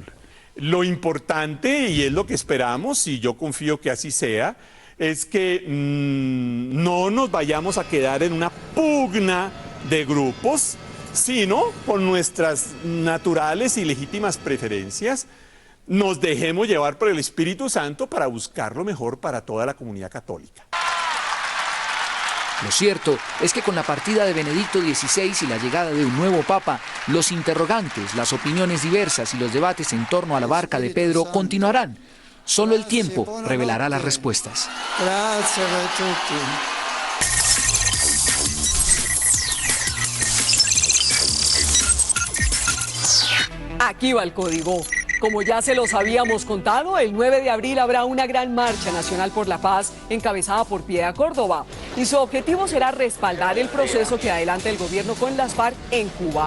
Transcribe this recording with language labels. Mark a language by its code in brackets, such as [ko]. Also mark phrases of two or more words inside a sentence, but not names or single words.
[es] Lo importante, y es lo que esperamos, y yo confío que así sea, es que no nos vayamos a quedar en una pugna de grupos, sino por nuestras naturales y legítimas preferencias, nos dejemos llevar por el Espíritu Santo para buscar lo mejor para toda la comunidad católica. Lo cierto es que con la partida de Benedicto XVI y la llegada de un nuevo papa, los interrogantes, las opiniones diversas y los debates en torno a la barca de Pedro continuarán. Solo el tiempo revelará las respuestas. [it] Grazie a tutti. [es] Aquí va el código. Como ya se los habíamos contado, el 9 de abril habrá una gran marcha nacional por la paz encabezada por Piedad Córdoba. Y su objetivo será respaldar el proceso que adelanta el gobierno con las FARC en Cuba.